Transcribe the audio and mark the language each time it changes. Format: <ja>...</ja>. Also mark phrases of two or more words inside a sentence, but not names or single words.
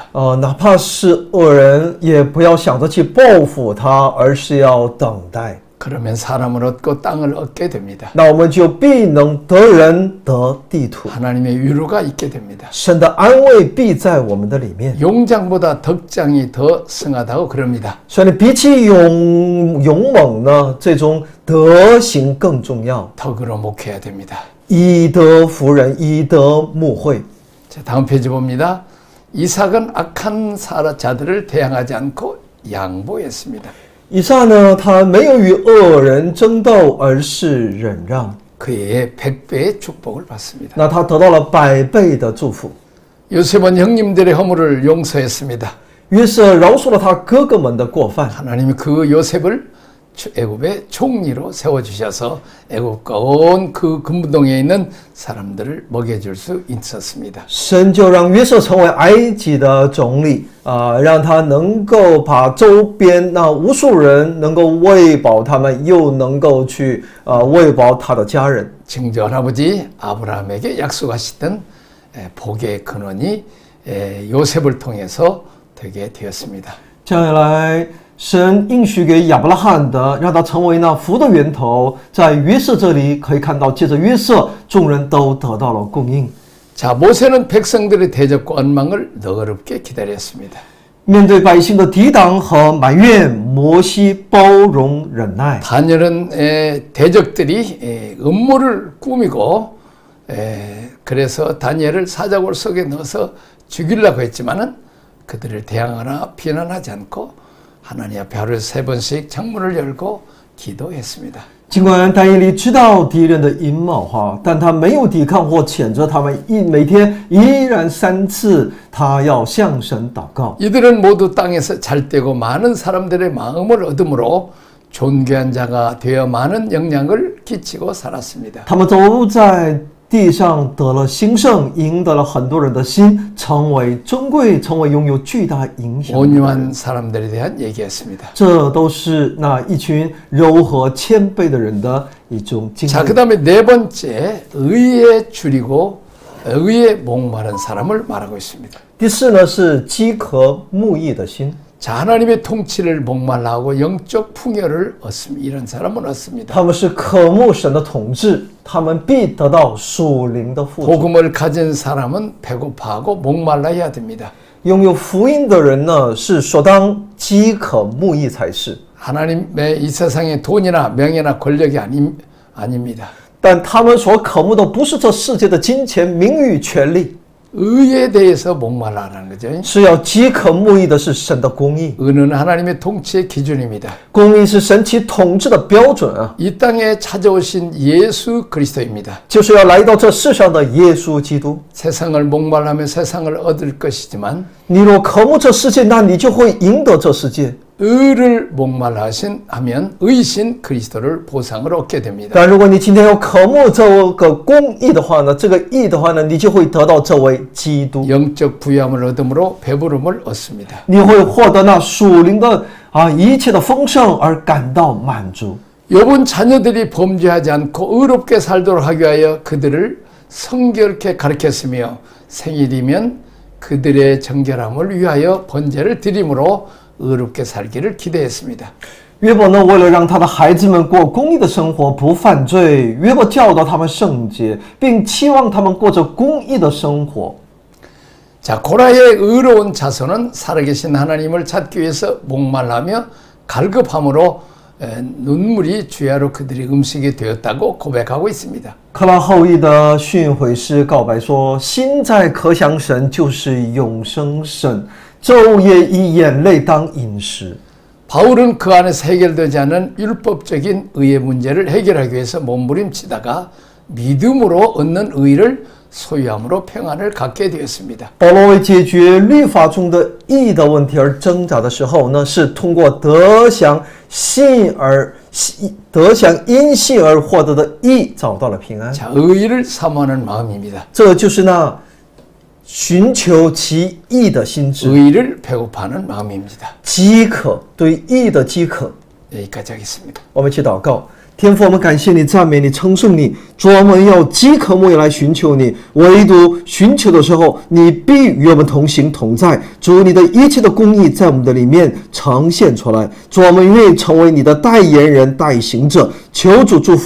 <zh>哪怕是恶人，也不要想着去报复他，而是要等待。</zh> <ko>그 그러면 사람을 얻고 땅을 얻게 됩니다.</ko> <zh>那我们就必能得人得地土，</zh> <ko>하나님의 위로가 있게 됩니다.</ko> <zh>神的安慰必在我们的里面。</zh> <ko>용장보다 덕장이 더 승하다고 그럽니다.</ko> <zh>所以比起勇猛呢，这种德行更重要。</zh> <ko>덕으로 목해야 됩니다.</ko> <zh>以德服人，以德牧会。</zh> <ko>자, 다음 페이지 봅니다. 이삭은 악한 자들을 대항하지 않고 양보했습니다.</ko> <zh>以撒呢，他没有与恶人争斗，而是忍让。</zh> <ko>그의 100배의 축복을 받습니다.</ko> <zh>那他得到了100倍的祝福。</zh> <ko>요셉은 형님들의 허물을 용서했습니다.</ko> <zh>约瑟饶恕了他哥哥们的过犯。</zh> <ko>하나님이 그 요셉을 애굽의 총리로 세워주셔서 애굽과 온 그 근무동에 있는 사람들을 먹여줄 수 있었습니다.</ko> <zh>神就让约瑟成为埃及的总理让他能够把周边那无数人能够喂饱他们，又能够去喂饱他的家人。</zh> <ko>증조 할아버지 아브라함에게 약속하시던 복의 근원이 요셉을 통해서 되게 되었습니다.</ko> <zh>将来神应许给亚伯拉罕的，让他成为那福的源头，在约瑟这里可以看到，借着约瑟，众人都得到了供应。</zh> <ko>자, 모세는 백성들의 대적과 원망을 너그럽게 기다렸습니다.</ko> <zh>面对百姓的抵挡和埋怨，摩西包容忍耐。</zh> <ko>다니엘은 대적들이 음모를 꾸미고 그래서 다니엘을 사자굴 속에 넣어서 죽이려고 했지만은 그들을 대항하나 비난하지 않고 하나님 앞에 하루에 3번씩 창문을 열고 기도했습니다.</ko> <zh>尽管但以理知道敌人的阴谋但他没有抵抗或谴责他们，每天依然3次，他要向神祷告。</zh> <ko>이들은 모두 땅에서 잘되고 많은 사람들의 마음을 얻음으로 존귀한 자가 되어 많은 영향을 끼치고 살았습니다.</ko> <zh>他们都在地上得了兴盛，赢得了很多人的心，成为尊贵，成为拥有巨大影响力的人。</zh> <ko>온유한 사람들에 대한 얘기였습니다.</ko> <zh>这都是那一群柔和谦卑的人的一种经</zh> <ko>자,</ko> <zh>历。</zh> <ko>그 다음에 네 번째 의에 줄이고 의에 목마른 사람을 말하고 있습니다.</ko> <zh>第四呢是饥渴慕义的心。</zh> <ko>자, 하나님의 통치를 목말라하고 영적 풍요를 얻습니다. 이런 사람은 얻습니다.</ko> <zh>他们是渴慕神的统治，他们必得到属灵的富足。</zh> <ko>복음을 가진 사람은 배고파하고 목말라해야 됩니다.</ko> <zh>拥有福音的人呢，是所当饥渴慕义才是。</zh> <ko>하나님의 이 세상의 돈이나 명예나 권력이 아닙니다.</ko> <zh>但他们所渴慕的不是这世界的金钱、名誉、权利，</zh> <ko>의에 대해서 목말라하는 거죠.</ko> <zh>是要饥渴慕义的是神的公义。</zh> <ko>의는 하나님의 통치의 기준입니다.</ko> <zh>公义是神其统治的标准啊，</zh> <ko>이 땅에 찾아오신 예수 그리스도입니다.</ko> <zh>就是要来到这世上的耶稣基督。</zh> <ko>세상을 목말라하며 세상을 얻을 것이지만</ko> <zh>你若渴慕这世界，那你就会赢得这世界。</zh> <ko>의를 목말라하신 하면 의신 그리스도를 보상을 얻게 됩니다.</ko> <zh>但如果你今天要渴慕这个公义的话呢，这个义的话呢，你就会得到这位基督，</zh> <ko>영적 부유함을 얻음으로 배부름을 얻습니다.</ko> <zh>你会获得那属灵的一切的丰盛而感到满足。</zh> <ko>욥은 자녀들이 범죄하지 않고 의롭게 살도록 하기 위하여 그들을 성결케 가르쳤으며 생일이면 그들의 정결함을 위하여 번제를 드림으로 의롭게 살기를 기대했습니다.</ko> <zh>约伯呢，为了让他的孩子们过公义的生活，不犯罪，约伯教导他们圣洁，并期望他们过着公义的生活。</zh> <ko>자, 고라의 의로운 자손은 살아계신 하나님을 찾기 위해서 목말라며 갈급함으로 눈물이 주야로 그들의 음식이 되었다고 고백하고 있습니다.</ko> <zh>克拉后裔的训诲师告白说：“心在渴想神，就是永生神，昼夜以眼泪当饮食。”</zh> <ko>바울은 그 안에서 해결되지 않은 율법적인 의의 문제를 해결하기 위해서 몸부림치다가 믿음으로 얻는 의를 소유함으로 평안을 갖게 되었습니다.</ko> <zh>保罗为解决律法中的义的问题而挣扎的时候呢，是通过得享因信而获得的义找到了平安。</zh> <ko>자, 의를 사모하는 마음입니다.</ko> <zh>这就是那寻求其义的心智，</zh> <ko>의를 배고파하는 마음입니다.</ko> <zh>饥渴对义的饥渴。</zh> <ko>여기까지 하겠습니다.</ko> <zh>我们一起祷告。天父，我们感谢你、赞美你、称颂你。主，我们要饥渴慕义来寻求你，唯独寻求的时候，你必与我们同行同在。主，你的一切的公义在我们的里面呈现出来。主，我们愿意成为你的代言人、代行者。求主祝福，祷告奉我主耶稣基督的圣名。</zh>